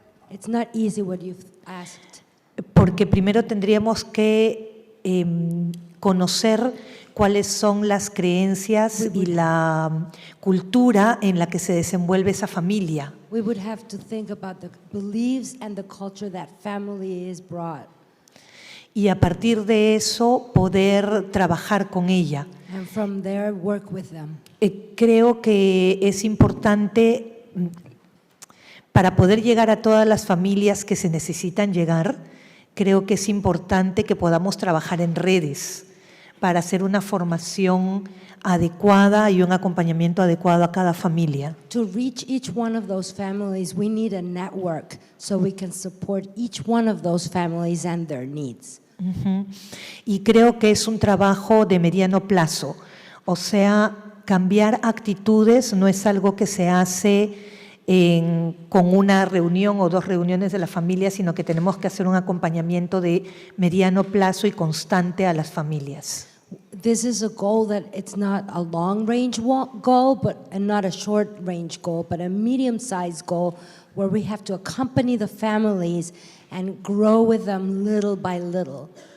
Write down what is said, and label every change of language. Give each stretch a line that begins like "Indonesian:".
English: It's not easy what you've asked.
Spanish: porque primero tendríamos que conocer cuáles son las creencias y la cultura en la que se desenvuelve esa familia.
English: We would have to think about the beliefs and the culture that family is brought.
Spanish: Y a partir de eso poder trabajar con ella.
English: And from there, work with them.
Spanish: Creo que es importante para poder llegar a todas las familias que se necesitan llegar, creo que es importante que podamos trabajar en redes, para hacer una formación adecuada y un acompañamiento adecuado a cada familia.
English: To reach each one of those families, we need a network so we can support each one of those families and their needs. Ujú.
Spanish: Y creo que es un trabajo de mediano plazo, o sea, cambiar actitudes no es algo que se hace con una reunión o 2 reuniones de la familia, sino que tenemos que hacer un acompañamiento de mediano plazo y constante a las familias.
English: This is a goal that it's not a long-range goal, and not a short-range goal, but a medium-sized goal where we have to accompany the families and grow with them little by little.